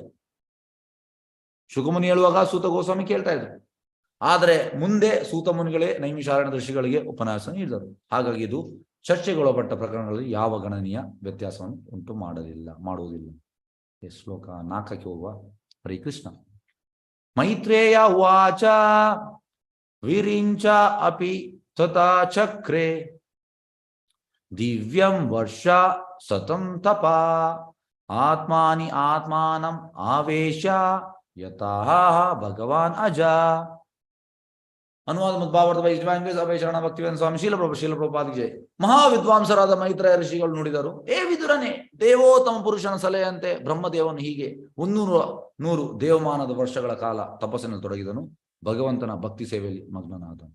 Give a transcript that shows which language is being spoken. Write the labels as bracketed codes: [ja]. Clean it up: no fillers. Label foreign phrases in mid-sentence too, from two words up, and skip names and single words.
[kn] ಶುಕಮುನಿ ಹೇಳುವಾಗ ಸೂತ ಗೋಸ್ವಾಮಿ ಕೇಳ್ತಾ ಇದ್ರು. ಆದರೆ ಮುಂದೆ ಸೂತ ಮುನಿಗಳೇ ನೈಮಿಷಾರಣ್ಯ ಋಷಿಗಳಿಗೆ ಉಪನ್ಯಾಸ ನೀಡಿದರು. ಹಾಗಾಗಿ ಇದು ಚರ್ಚೆಗೊಳಪಟ್ಟ ಪ್ರಕರಣಗಳಲ್ಲಿ ಯಾವ ಗಣನೀಯ ವ್ಯತ್ಯಾಸವನ್ನು ಉಂಟು ಮಾಡುವುದಿಲ್ಲ. ಶ್ಲೋಕ 4ಕ್ಕೆ ಹೋಗುವ. [sa] ಹರೇ ಕೃಷ್ಣ. ಮೈತ್ರೇಯ ಉವಾಚ ವಿರಿಂಚ ಅಪಿ ತಥಾ ಚಕ್ರೆ ದಿವ್ಯಂ ವರ್ಷ ಸತಂ ತಪ ಆತ್ಮಾನಂ ಆವೇಶ ಯತಃ ಭಗವಾನ್ ಅಜ. [kn] ಅನುವಾದ ಮತ್ತು ಭಾವಾರ್ಥ ಬೈ ಅಭಯ ಶರಣ ಭಕ್ತಿವೇಂದ್ರ ಸ್ವಾಮಿ ಶೀಲಪ್ರಭುಪಾದಿಗೆ ಮಹಾವಿದ್ವಾಂಸರಾದ ಮೈತ್ರೇಯ ಋಷಿಗಳು ನುಡಿದರು, ಏ ವಿದುರನೇ, ದೇವೋತ್ತಮ ಪುರುಷನ ಸಲಹೆಯಂತೆ ಬ್ರಹ್ಮದೇವನು ಹೀಗೆ 100 ದೇವಮಾನದ ವರ್ಷಗಳ ಕಾಲ ತಪಸ್ಸಿನಲ್ಲಿ ತೊಡಗಿದನು, ಭಗವಂತನ ಭಕ್ತಿ ಸೇವೆಯಲ್ಲಿ ಮಗ್ನನಾದನು.